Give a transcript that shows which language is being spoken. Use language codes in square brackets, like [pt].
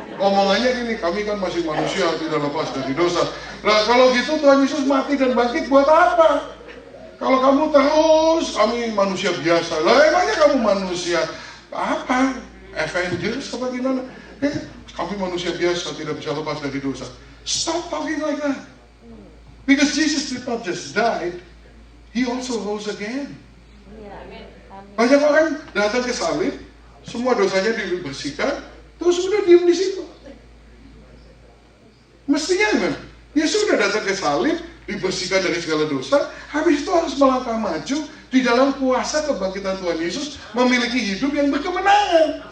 [id] Ngomongannya gini, kami kan masih manusia, tidak lepas dari dosa. Nah, kalau gitu Tuhan Yesus mati dan bangkit buat apa? Kalau kamu terus, kami manusia biasa. Lah emangnya kamu manusia apa? Avengers apa gimana? Kami manusia biasa, tidak bisa lepas dari dosa. [en] Stop talking like that. Because Jesus did not just die, He also rose again. [id] Banyak orang datang ke salib, semua dosanya dibersihkan, terus sudah diam di situ. Mestinya gimana? Ya sudah datang ke salib, dibersihkan dari segala dosa, habis itu harus melangkah maju di dalam kuasa kebangkitan Tuhan Yesus, memiliki hidup yang berkemenangan.